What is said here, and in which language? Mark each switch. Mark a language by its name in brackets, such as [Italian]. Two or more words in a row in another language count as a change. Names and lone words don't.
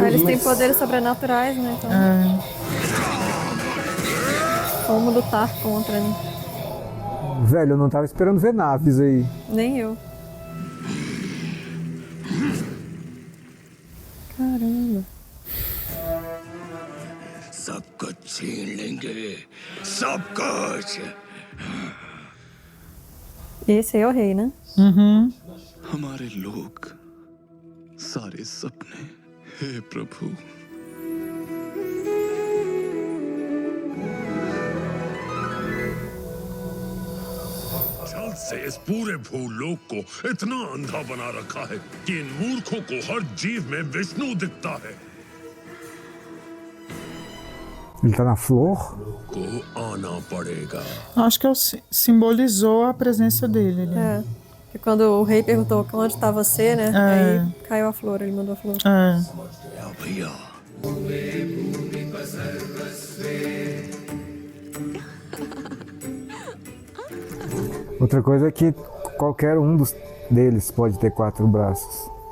[Portuguese] Eles têm mas- poderes sobrenaturais, né? Então, É. como lutar contra, né? Velho, eu não tava esperando ver naves aí. Nem eu. Caramba. [Hindi] सब कुछ छीन लेंगे, सब कुछ। [Portuguese] Esse aí é o rei, né? [Hindi] हमारे लोग, सारे सपने, हे प्रभु। छल से इस पूरे भूलोक को इतना अंधा बना रखा है कि इन मूर्खों को हर जीव में विष्णु दिखता है। [Portuguese] Ele tá na flor? [Hindi] को आना पड़ेगा। [Portuguese] Acho que simbolizou a presença dele ali. É. E quando o rei perguntou onde está você, né? Aí caiu a flor, ele mandou a flor. É. [Hindi] भैया [Portuguese] Outra coisa é que qualquer um deles pode ter 4 braços.